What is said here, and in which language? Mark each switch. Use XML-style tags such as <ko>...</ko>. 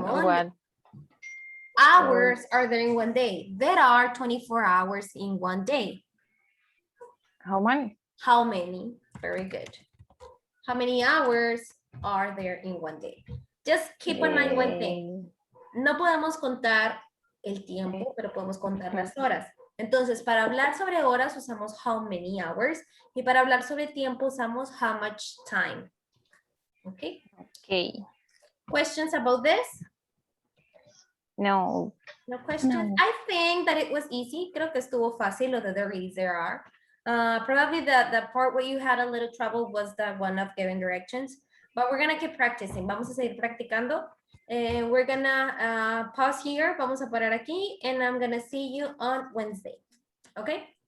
<en>What? hours are there in one day. There are 24 hours in one day. How many? How many? Very good. How many hours are there in one day? Just keep in mind one thing.</en> <es>No podemos contar el tiempo, pero podemos contar las horas. Entonces, para hablar sobre horas usamos</es> <en>how many hours</en> <es>y para hablar sobre tiempo usamos</es> <en>how much time.</en> <es>Okay.</es> <en>Okay. Questions about this? No. No questions? No. I think that it was easy.</en> <es>Creo que estuvo fácil lo de there is, there are.</es> <en>Probably the part where you had a little trouble was the one of giving directions, but we're gonna keep practicing.</en> <es>Vamos a seguir practicando.</es> <en>We're gonna pause here.</en> <es>Vamos a parar aquí,</es> <en>and I'm gonna see you on Wednesday. Okay?</en>